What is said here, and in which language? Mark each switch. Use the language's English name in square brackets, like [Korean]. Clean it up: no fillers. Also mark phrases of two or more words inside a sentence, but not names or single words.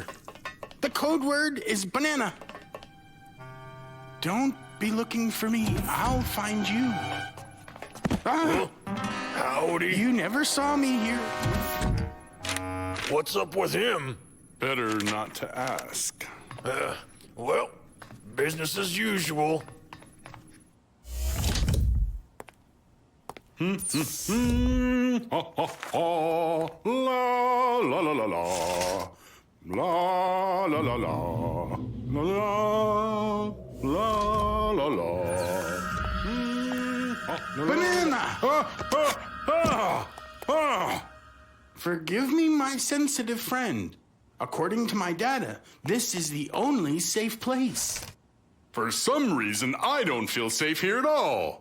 [English] The code word is banana. Don't be looking for me. I'll find you. Ah, howdy. You never saw me here. What's up with him? Better not to ask. Well, business as usual. Ha ha ha. La la la la la. La la la la. La la la la. Banana! Forgive me, my sensitive friend. According to my data, this is the only safe place. For some reason, I don't feel safe here at all.